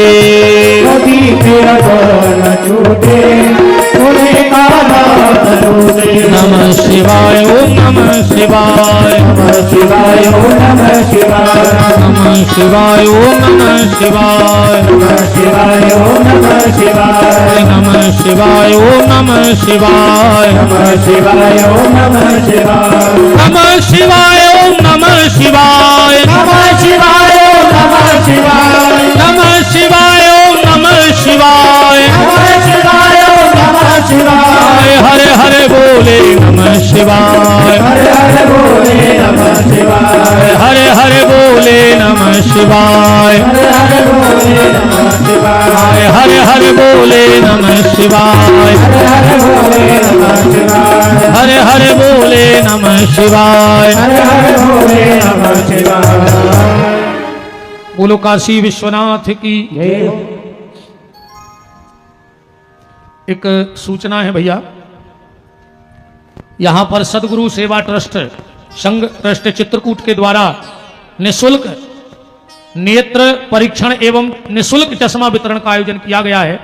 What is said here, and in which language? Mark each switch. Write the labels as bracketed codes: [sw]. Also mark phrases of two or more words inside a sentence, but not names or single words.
[hi] कभी तेरा द्वार न छूटे, भोले का नाम न छूटे। [sa] नमः शिवाय ओम नमः शिवाय, नमः शिवाय ओम नमः शिवाय, नमः शिवाय ओम नमः शिवाय, नमः शिवाय ओम नमः शिवाय, नमः शिवाय ओम नमः शिवाय, नमः शिवाय ओम नमः शिवाय, नमः शिवाय ओम नमः शिवाय, नमः शिवाय ओम नमः शिवाय, नमः शिवाय ओम नमः शिवाय, नमः शिवाय ओम नमः शिवाय। हरे हरे बोले नमः शिवाय, हरे हरे बोले नमः शिवाय, हरे हरे बोले नमः शिवाय, हरे हरे बोले नमः शिवाय, हरे हरे बोले नमः शिवाय, हरे हरे बोले नमः शिवाय, हरे हरे बोले नमः शिवाय। हरे हरे बोले नमः शिवाय। [hi] बोलो काशी विश्वनाथ की। जय हो। एक सूचना है भैया, यहाँ पर सदगुरु सेवा ट्रस्ट संघ ट्रस्ट चित्रकूट के द्वारा निःशुल्क नेत्र परीक्षण एवं निःशुल्क चश्मा वितरण का आयोजन किया गया है।